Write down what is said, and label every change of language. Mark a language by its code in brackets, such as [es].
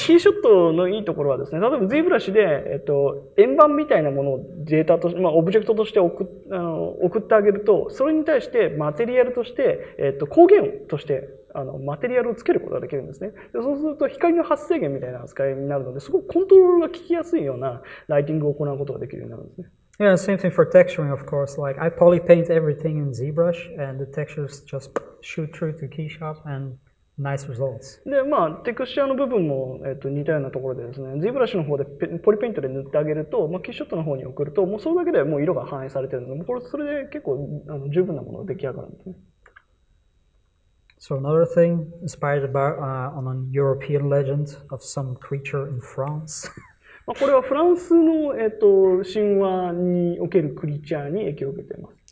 [ja] キーショットのいいところはですね、例えば ZBrush で、円盤みたいなものをデータとして、オブジェクトとして送ってあげると、それに対してマテリアルとして、光源としてマテリアルをつけることができるんですね。でそうすると光の発生源みたいな扱いになるので、すごくコントロールが効きやすいようなライティングを行うことができるようになるんですね。 [en] Yeah, same thing for texturing, of course. Like I poly paint everything in ZBrush, and the textures just shoot through to KeyShot, and nice results. [ja] で、テクスチャーの部分も、似たようなところでですね、ZBrush の方でポリペイントで塗ってあげると、キーショットの方に送ると、もうそれだけでもう色が反映されているので、それで結構十分なものが出来上がるんですね。 [en] So another thing, inspired on a European legend of some creature in France. [ja] これはフランスの、神話におけるクリーチャーに影響を受けています。